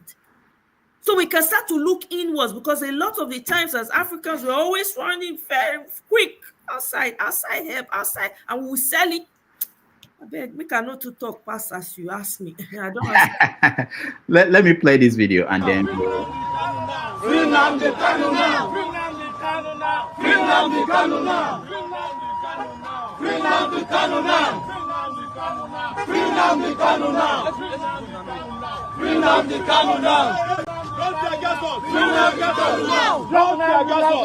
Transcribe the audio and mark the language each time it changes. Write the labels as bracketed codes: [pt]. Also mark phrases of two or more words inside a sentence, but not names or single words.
[en] So we can start to look inwards, because a lot of the times as Africans, we're always running very quick outside help, outside, and we will sell it. I beg, we cannot to talk past as you ask me. I don't ask. let me play this video and then Free Nnamdi Kanu now! Free Nnamdi Kanu now! Free Nnamdi Kanu now! Free Nnamdi Kanu now! Free Nnamdi Kanu now! Free Nnamdi Kanu now! Don't tear gas us! Free Nnamdi Kanu now! Don't tear gas us!